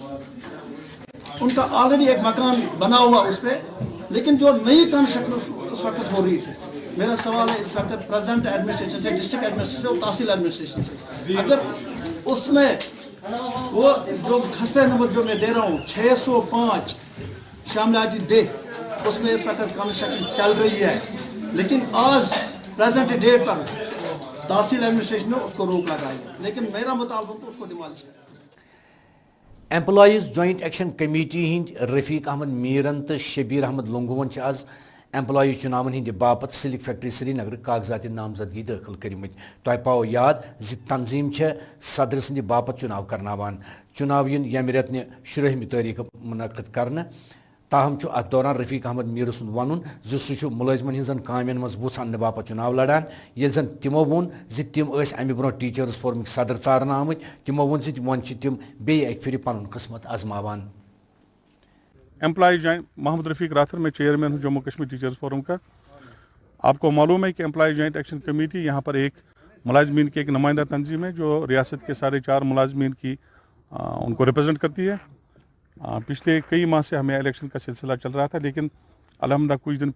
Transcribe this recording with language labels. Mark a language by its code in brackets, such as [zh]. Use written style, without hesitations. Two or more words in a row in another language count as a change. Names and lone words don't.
[ur] ان کا آلریڈی ایک مکان بنا ہوا اس پہ لیکن جو نئی کنسٹرکشن اس وقت ہو رہی تھی میرا سوال ہے اس وقت [en] present administration [ur] سے [en] district administration [ur] اور تحصیل ایڈمنسٹریشن سے اگر اس میں وہ جو خطرہ نمبر جو میں دے رہا ہوں 605 شاملاتی دے اس میں اس وقت کنسٹرکشن چل رہی ہے لیکن آج [en] present date [ur] پر تحصیل ایڈمنسٹریشن نے اس کو روک لگائی لیکن میرا مطالبہ تو اس کو ڈیمالش کرنا [ks] ایمپلائیز جوائنٹ ایکشن کمیٹی ہند رفیق احمد میرن تو شبیر احمد لونگون آز ایمپلائی چناون ہند باپت سلک فیکٹری سری نگر کاغذات نامزدگی داخل کرمت تہ پاؤ یاد زِ تنظیم صدر سند باپت چناو کرناوان چناو یم رتن 16 تاریخ منعقد کرنے تاہم ات دوران رفیق احمد میر سند ون سہ ملازمن ہزن کامین مز بُھ انہ باپت چناو لڑان یل زن تمو وون زِ تم امہ برو ٹیچرس فورمک صدر ژارنہ آمت تمو وون زِ ون تم بیٚیہِ اکہِ پھر پن قسمت آزماوان [ur] امپلائی جوائنٹ محمد رفیق راتھر میں چیئرمین ہوں جموں کشمیر ٹیچرز فورم کا آپ کو معلوم ہے کہ امپلائی جوائنٹ ایکشن کمیٹی یہاں پر ایک ملازمین کی ایک نمائندہ تنظیم ہے جو ریاست کے 4.5 ملازمین کی ان کو ریپرزینٹ کرتی ہے پچھلے کئی ماہ سے ہمیں الیکشن کا سلسلہ چل رہا تھا لیکن الحمدللہ کچھ دن